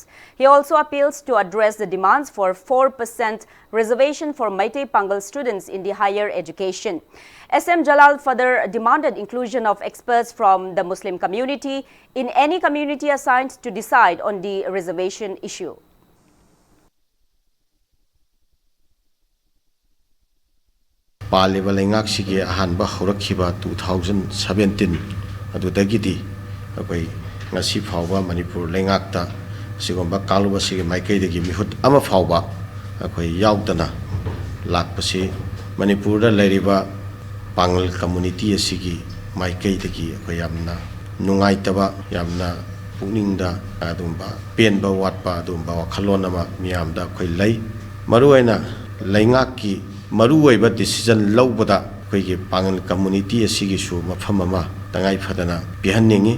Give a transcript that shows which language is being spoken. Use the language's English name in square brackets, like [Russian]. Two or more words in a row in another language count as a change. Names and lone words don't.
[English] He also appeals to address the demands for 4% reservation for Meitei Pangal students in the higher education. SM Jalal further demanded inclusion of experts from the Muslim community in any community assigned to decide on the reservation issue. [Manipuri] Paliba lengak sige ahanba horakhiba 2017 adudagidi akai ngasi phawba Manipur lengakta sigomba kaluba sige maikai degi mihut ama phawba akai yaudana lakpasi Manipur da leriba [English] Pangal community [Manipuri] asigi maikai degi akai yamna nungaitaba yamna puningda adumba penba watpa adumba wakhalona ma miyamda akai lei maruaina lengakki maruaiba decision laubada akai [English] Pangal community [Manipuri] asigi su mafam ama tangai phadana bihanningi.